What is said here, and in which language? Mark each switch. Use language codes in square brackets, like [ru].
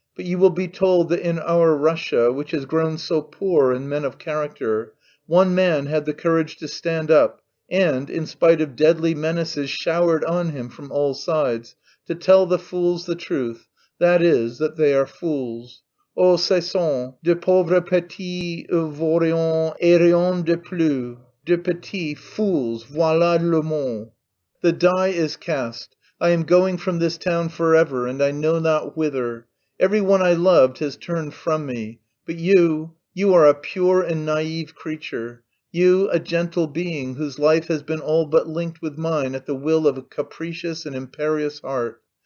[en] But you will be told that in our Russia, which has grown so poor in men of character, one man had the courage to stand up and, in spite of deadly menaces showered on him from all sides, to tell the fools the truth, that is, that they are fools. [fr] Oh, ce sont de pauvres petits vauriens et rien de plus. De petits fools, voilà le mot. [en] The die is cast. I am going from this town forever, and I know not whither. Every one I loved has turned from me, but you, You are a pure and naive creature, you, a gentle being whose life has been all but linked with mine at the will of a capricious and imperious heart.